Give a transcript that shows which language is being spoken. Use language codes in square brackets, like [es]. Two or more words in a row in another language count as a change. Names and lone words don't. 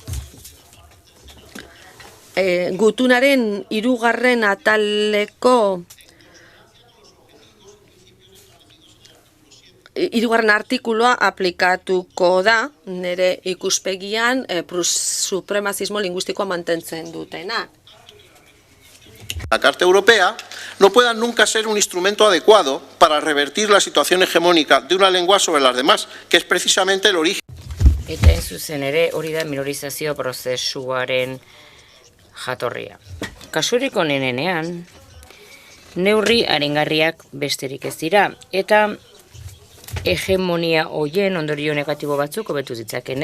[eu] Gutunaren 3. ataleko 3. artikuloa aplikatuko da, nire ikuspegian supremazismo lingüistikoa mantentzen dutena. [es] La Carta Europea no pueda nunca ser un instrumento adecuado para revertir la situación hegemónica de una lengua sobre las demás, que es precisamente el origen. [eu] Eta zuzen ere hori da minorizazio prozesuaren jatorria. Kasurik honenean, neurri aringarriak besterik ez dira, eta hegemonia hoien ondorio negatibo batzuk hobetu ditzaken.